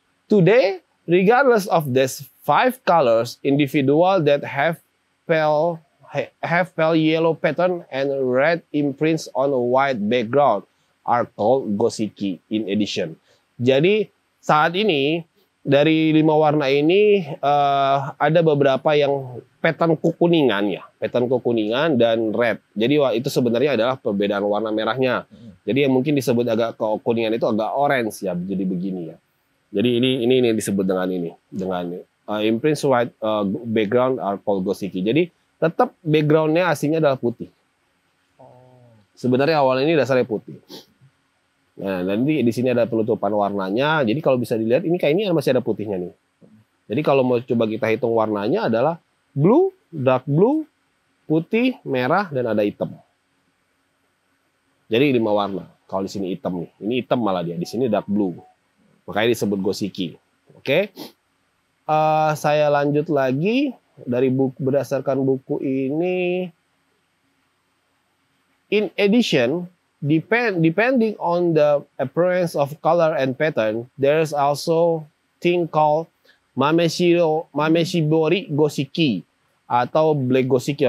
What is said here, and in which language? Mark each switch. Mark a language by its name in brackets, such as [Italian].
[English] Today, regardless of these 5 colors, individual that have pale yellow pattern and red imprints on a white background are called Goshiki in addition. [Indonesian] Jadi saat ini dari 5 warna ini ada beberapa yang pattern kekuningan ya, pattern kekuningan dan red. Jadi itu sebenarnya adalah perbedaan warna merahnya. Jadi yang mungkin disebut agak kekuningan itu agak orange ya, jadi begini ya. Jadi ini disebut dengan [English] imprints white background are called Goshiki. [Indonesian] Jadi tetap backgroundnya aslinya adalah putih. Sebenarnya awal ini dasarnya putih. Nah, nanti di sini ada penutupan warnanya. Jadi kalau bisa dilihat ini kayak ini masih ada putihnya nih. Jadi kalau mau coba kita hitung warnanya adalah [English] blue, dark blue, [Indonesian] putih, merah dan ada hitam. Jadi 5 warna. Kalau di sini hitam nih. Ini hitam malah dia. Di sini [English] dark blue. [Indonesian] Makanya disebut Goshiki. Oke. Saya lanjut lagi dari buku, berdasarkan buku ini. [English] In addition, depending on the appearance of color and pattern, there's also thing called Mameshibori Goshiki atau Black Goshiki.